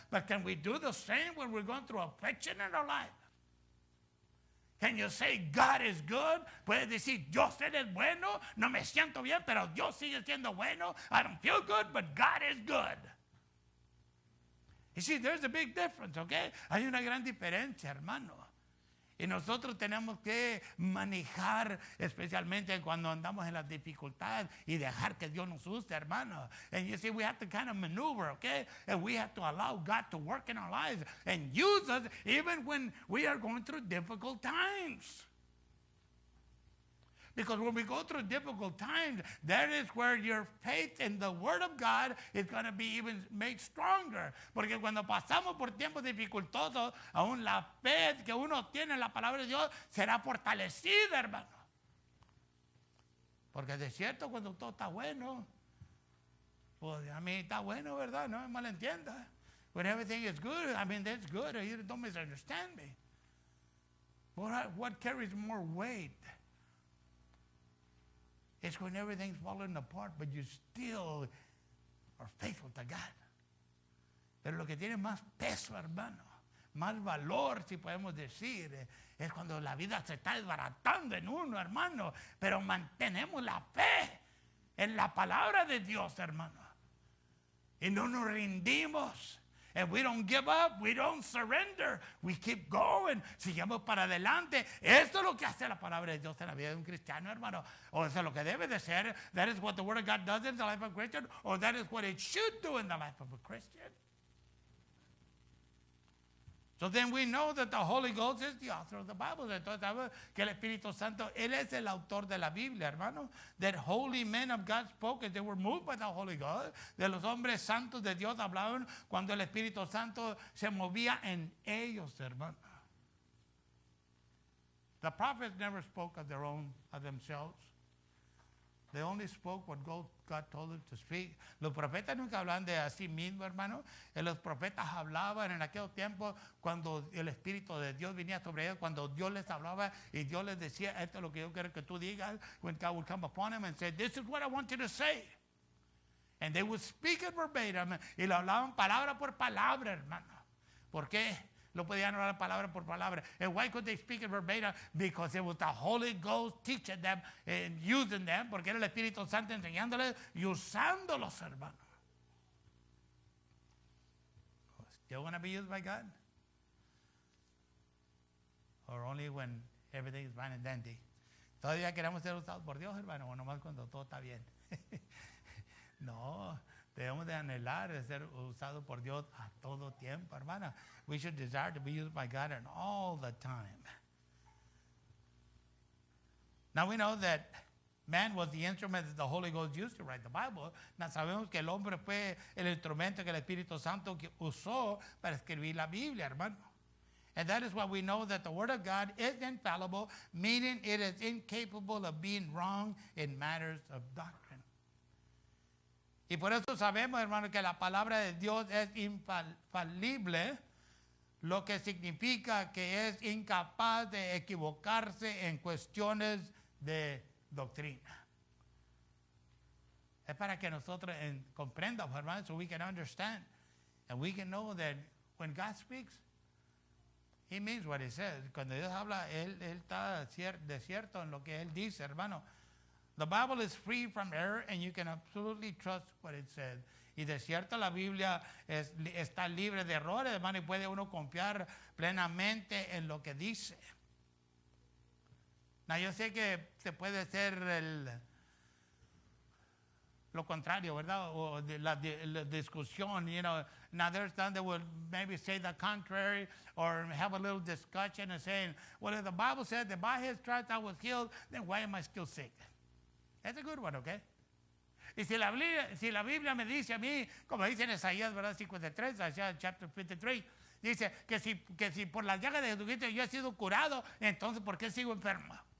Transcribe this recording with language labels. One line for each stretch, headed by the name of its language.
English: But can we do the same when we're going through affliction in our life? Can you say God is good?
Spanish: Puedes decir, Dios es bueno, no me siento bien, pero Dios sigue siendo bueno.
English: I don't feel good, but God is good. You see, there's a big difference, okay?
Spanish: Hay una gran diferencia, hermano. Y nosotros tenemos que manejar, especialmente cuando andamos en las dificultades, y dejar que Dios nos use, hermano.
English: And you see, we have to kind of maneuver, okay? And we have to allow God to work in our lives and use us even when we are going through difficult times. Because when we go through difficult times, that is where your faith in the Word of God is going to be even made stronger.
Spanish: Porque cuando pasamos por tiempos dificultosos, aún la fe que uno tiene en la palabra de Dios será fortalecida, hermano. Porque de cierto, cuando todo está bueno, pues a mí está bueno, ¿verdad? No me malentienda.
English: When everything is good, I mean, that's good. You don't misunderstand me. What carries more weight? It's when everything's falling apart, but you still are faithful to God.
Spanish: Pero lo que tiene más peso, hermano, más valor, si podemos decir, es cuando la vida se está desbaratando en uno, hermano. Pero mantenemos la fe en la palabra de Dios, hermano. Y no nos rendimos.
English: And we don't give up, we don't surrender, we keep going,
Spanish: sigamos para adelante. Esto es lo que hace la palabra de Dios en la vida de un cristiano, hermano. O eso es lo que debe de ser.
English: That is what the Word of God does in the life of a Christian, or that is what it should do in the life of a Christian. So then we know that the Holy Ghost is the author of the Bible.
Spanish: Entonces sabemos que el Espíritu Santo, Él es el autor de la Biblia, hermano.
English: That holy men of God spoke as they were moved by the Holy Ghost.
Spanish: De los hombres santos de Dios hablaban cuando el Espíritu Santo se movía en ellos, hermano.
English: The prophets never spoke of their own, of themselves. They only spoke what God told them to speak.
Spanish: Los profetas nunca hablan de sí mismos, hermano. Los profetas hablaban en aquel tiempo cuando el Espíritu de Dios venía sobre ellos, cuando Dios les hablaba y Dios les decía, esto es lo que yo quiero que tú digas.
English: When God would come upon them and say, this is what I want you to say. And they would speak it verbatim.
Spanish: Y lo hablaban palabra por palabra, hermano. ¿Por qué? Lo podían hablar palabra por palabra.
English: And why could they speak it verbatim? Because it was the Holy Ghost teaching them and using them.
Spanish: Porque era el Espíritu Santo enseñándoles y usándolos, hermano.
English: Still want to be used by God? Or only when everything is fine and dandy?
Spanish: ¿Todavía queremos ser usados por Dios, hermano? O nomás cuando todo está bien. No, debemos de anhelar de ser usados por Dios a todo tiempo, hermana.
English: We should desire to be used by God and all the time. Now we know that man was the instrument that the Holy Ghost used to write the Bible.
Spanish: Now sabemos que el hombre fue el instrumento que el Espíritu Santo usó para escribir la Biblia, hermano.
English: And that is why we know that the Word of God is infallible, meaning it is incapable of being wrong in matters of doctrine.
Spanish: Y por eso sabemos, hermano, que la palabra de Dios es infalible, lo que significa que es incapaz de equivocarse en cuestiones de doctrina. Es para que nosotros comprendamos, hermano,
English: so we can understand and we can know that when God speaks, He means what He says.
Spanish: Cuando Dios habla, Él está cierto en lo que Él dice, hermano.
English: The Bible is free from error and you can absolutely trust what it says.
Spanish: Y de cierto la Biblia está libre de errores, hermano, y puede uno confiar plenamente en lo que dice. Now, yo sé que se puede hacer lo contrario, ¿verdad? O la discusión,
English: you know. Now, there's some that would maybe say the contrary or have a little discussion and saying, well, if the Bible said that by His stripes I was healed, then why am I still sick? That's a good one, okay?
Spanish: Y si la Biblia me dice a mí, como dice en Isaías, ¿verdad? 53, Isaías chapter 53, dice que si por las llagas de Jesucristo yo he sido curado, entonces ¿por qué sigo enfermo?